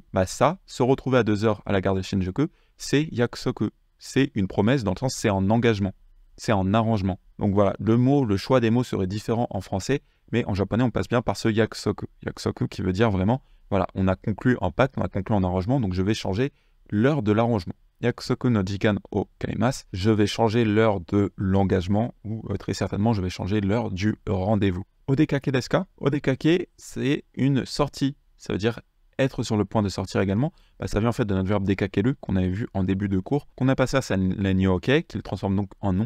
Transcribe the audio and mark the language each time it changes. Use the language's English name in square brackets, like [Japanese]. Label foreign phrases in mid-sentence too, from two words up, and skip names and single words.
[French] Bah ça, se retrouver à 2h à la gare de Shinjuku, c'est yakusoku. C'est une promesse dans le sens, c'est un engagement. C'est un arrangement. Donc voilà, le choix des mots serait différent en français, mais en japonais, on passe bien par ce yakusoku. Yakusoku qui veut dire vraiment, voilà, on a conclu un pacte, on a conclu un arrangement, donc je vais changer l'heure de l'arrangement. [Japanese] 約束の時間を変えます, [French] je vais changer l'heure de l'engagement, ou très certainement, je vais changer l'heure du rendez-vous. [Japanese] お出かけですか? [French] Odekake, c'est une sortie. Ça veut dire être sur le point de sortir également. Bah, ça vient en fait de notre verbe dekakeru qu'on avait vu en début de cours, qu'on a passé à la nyoke, qui le transforme donc en nom.